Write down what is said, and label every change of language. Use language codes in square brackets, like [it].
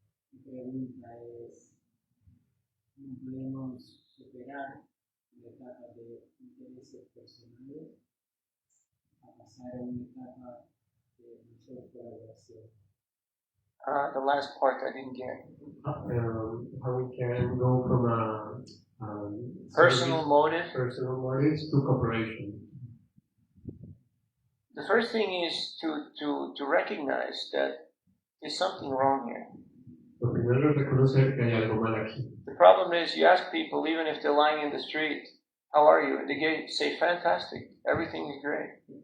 [es] Mi pregunta es, ¿cómo podemos superar la etapa de intereses personales a pasar a una etapa de mayor colaboración? [en] The last part I didn't get. How we can go from a personal motives to cooperation. The first thing is to recognize that there's something wrong here. [es] Lo primero es reconocer que hay algo mal aquí. [en] The problem is you ask people, even if they're lying in the street, how are you? They say, fantastic, everything is great.